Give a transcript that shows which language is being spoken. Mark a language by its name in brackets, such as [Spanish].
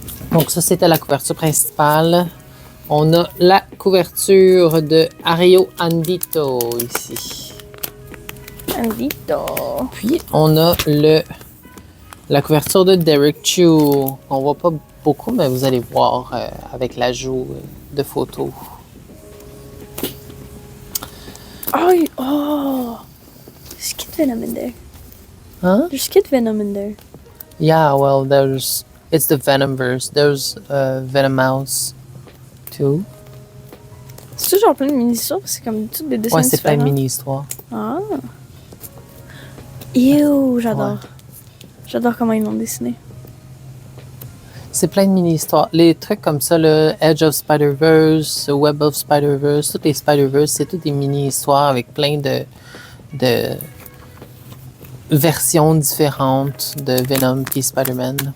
[French] Donc ça, c'était la couverture principale. On a la couverture de Ario Andito ici. Andito. Puis on a la couverture de Derek Chew. On voit pas beaucoup, mais vous allez voir avec l'ajout de photos. Oh! [English] There's Kid Venom in there. Huh? There's Kid Venom in there. Yeah, well, it's the Venomverse. There's Venomouse too. [French] C'est toujours plein de mini-histoires, c'est comme toutes des dessins Ouais, c'est plein différents. de mini-histoires. Ah! Ew, j'adore. Ouais. J'adore comment ils l'ont dessiné. C'est plein de mini-histoires. Les trucs comme ça, le Edge of Spider-Verse, Web of Spider-Verse, toutes les Spider-Verse, c'est toutes des mini-histoires avec plein de versions différentes de Venom et Spider-Man.